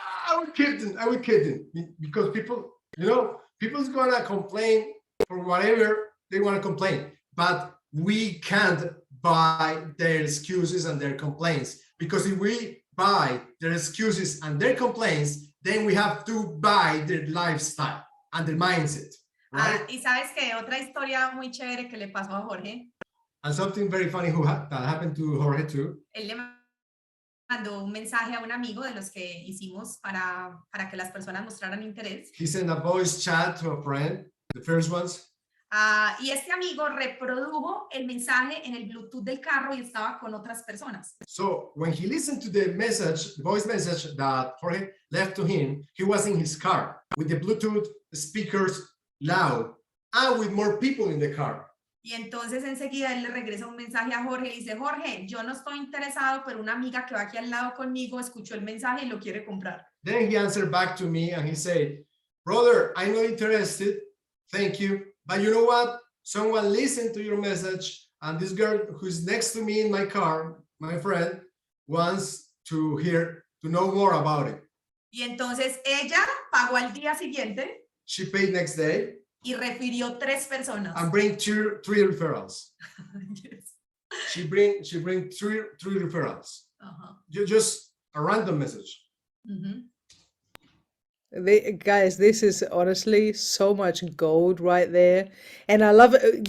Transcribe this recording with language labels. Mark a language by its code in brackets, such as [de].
[en] I will keep them because people's gonna complain for whatever they want to complain, but we can't buy their excuses and their complaints, because if we buy their excuses and their complaints, then we have to buy their lifestyle and their mindset, right? [es] Y sabes que otra historia muy chévere que le pasó a Jorge. [en] And something very funny that happened to Jorge too. [es] Él le mandó un mensaje a un amigo de los que hicimos para que las personas mostraran interés. [en] He sent a voice chat to a friend, the first ones. [es] Y este amigo reprodujo el mensaje en el Bluetooth del carro y estaba con otras personas. [en] So when he listened to the message, the voice message that Jorge left to him, he was in his car with the Bluetooth speakers loud and with more people in the car. [es] Y entonces enseguida él le regresa un mensaje a Jorge y dice, Jorge, yo no estoy interesado, pero una amiga que va aquí al lado conmigo escuchó el mensaje y lo quiere comprar. [en] Then he answered back to me and he said, brother, I'm not interested. Thank you. But you know what? Someone listened to your message and this girl who's next to me in my car, my friend, wants to know more about it. [es] Y entonces ella pagó al día siguiente. [en] She paid next day. [es] Y refirió 3 personas. [en] And bring three referrals. Yes. She bring three referrals. Just a random message. Guys, this is honestly so much gold right there. And I love it.